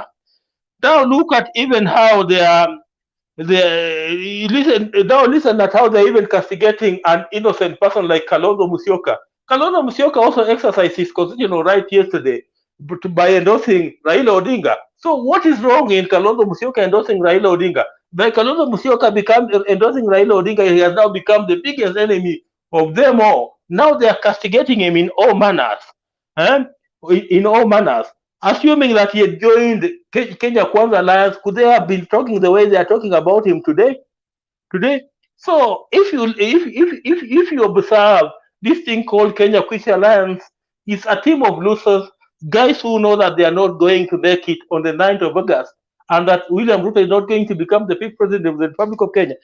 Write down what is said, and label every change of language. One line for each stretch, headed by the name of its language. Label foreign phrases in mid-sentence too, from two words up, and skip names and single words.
English: Now look at even how listen at how they're even castigating an innocent person like Kalonzo Musyoka. Kalonzo Musyoka also exercised his constitutional right yesterday by endorsing Raila Odinga. So what is wrong in Kalonzo Musyoka endorsing Raila Odinga? By Kalonzo Musyoka endorsing Raila Odinga, he has now become the biggest enemy of them all. Now they are castigating him in all manners. In all manners. Assuming that he had joined Kenya Kwanza Alliance, could they have been talking the way they are talking about him today? So if you observe this thing called Kenya Kwanza Alliance, is a team of losers, guys who know that they are not going to make it on the 9th of August, and that William Ruto is not going to become the 5th president of the Republic of Kenya.